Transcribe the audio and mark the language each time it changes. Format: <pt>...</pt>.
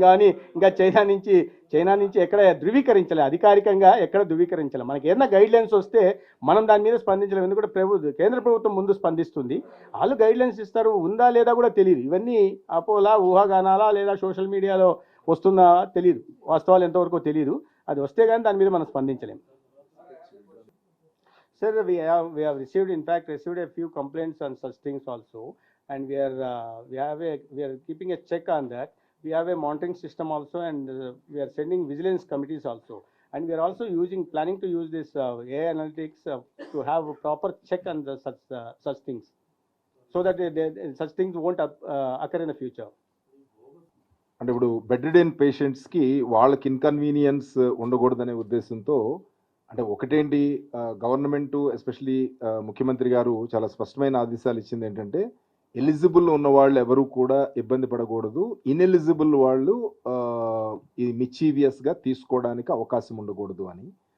<te>కానీ ఇంకా చైనా నుంచి ఎక్కడ ధృవీకరించలే, అధికారికంగా ఎక్కడ ధృవీకరించలే. మనకి ఏదైనా గైడ్లైన్స్ వస్తే మనం దాని మీద స్పందించలేము. ఎందుకంటే కేంద్ర ప్రభుత్వం ముందు స్పందిస్తుంది, వాళ్ళు గైడ్లైన్స్ ఇస్తారు. ఉందా లేదా కూడా తెలియదు. ఇవన్నీ అపోలా, ఊహాగానాలా, లేదా సోషల్ మీడియాలో వస్తుందా తెలియదు, వాస్తవాలు ఎంతవరకు తెలియదు. అది వస్తే కానీ దాని మీద మనం స్పందించలేము.</te> <en>Sir, we have received a few complaints on such things also, and we are keeping a check on that. We have a monitoring system also, and we are sending vigilance committees also, and we are also planning to use this AI analytics to have a proper check on such things, so that such things won't occur in the future.</en> <te>అంటే ఇప్పుడు bed ridden పేషెంట్స్కి వాళ్ళకి inconvenience ఉండకూడదనే ఉద్దేశంతో, అంటే ఒకటేంటి, government especially ముఖ్యమంత్రి గారు చాలా స్పష్టమైన ఆదేశాలు ఇచ్చింది ఏంటంటే, ఎలిజిబుల్ ఉన్న వాళ్ళు ఎవరు కూడా ఇబ్బంది పడకూడదు, ఇన్ఎలిజిబుల్ వాళ్ళు ఈ మిచీవియస్గా తీసుకోవడానికి అవకాశం ఉండకూడదు అని.</te>